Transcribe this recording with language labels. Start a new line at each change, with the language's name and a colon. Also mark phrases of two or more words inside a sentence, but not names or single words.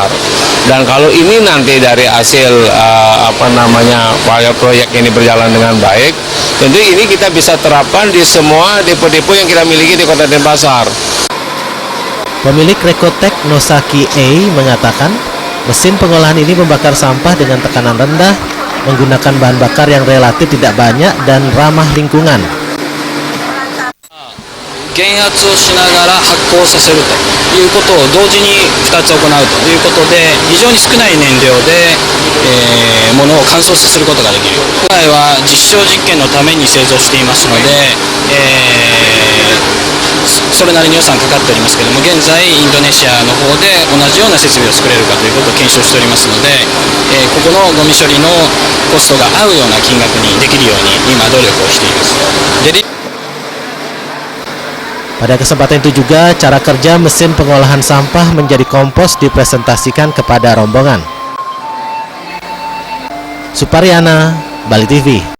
Indonesian: Dan kalau ini nanti dari hasil pilot proyek ini berjalan dengan baik, tentu ini kita bisa terapkan di semua depo-depo yang kita miliki di Kota Denpasar. Pemilik Rekotek Nosaki Ei mengatakan mesin pengolahan ini membakar sampah dengan tekanan rendah, menggunakan bahan bakar yang relatif tidak banyak dan ramah lingkungan.
Japanese: 減圧をしながら発酵させるということを同時に2つ行うということで、非常に少ない燃料で、物を乾燥させることができる。今回は実証実験のために製造していますので、それなりに予算かかっておりますけれども、現在インドネシアの方で同じような設備を作れるかということを検証しておりますので、ここのゴミ処理のコストが合うような金額にできるように今努力をしています。
Indonesian: Pada kesempatan itu juga, cara kerja mesin pengolahan sampah menjadi kompos dipresentasikan kepada rombongan. Suparyana, Bali TV.